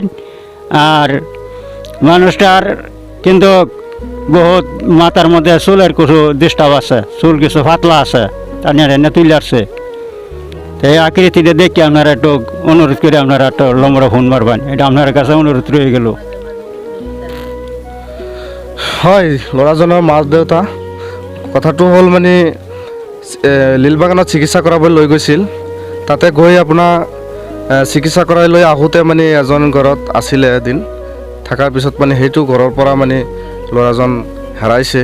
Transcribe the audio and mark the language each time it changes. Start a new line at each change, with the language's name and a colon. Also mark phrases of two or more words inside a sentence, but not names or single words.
Bangla: আর মানুষটার কিন্তু বহুত মাথার মধ্যে চুলের কিছু ডিস্টার্ব আছে, চুল কিছু পাতলা আছে, তার এনে তুলে আসছে। তো এই আকৃতিটা দেখে আপনারা একটু অনুরোধ করে আপনারা একটু নম্বরে ফোন মারবেন, এটা আপনার কাছে অনুরোধ রয়ে গেল।
Assamese: হয়, ল'ৰাজনৰ মাক দেউতা, কথাটো হ'ল মানে লীলবাগানত চিকিৎসা কৰাবলৈ লৈ গৈছিল। তাতে গৈ আপোনাৰ চিকিৎসা কৰাই লৈ আহোঁতে মানে এজন ঘৰত আছিলে এদিন, থকাৰ পিছত মানে সেইটো ঘৰৰ পৰা মানে ল'ৰাজন হেৰাইছে।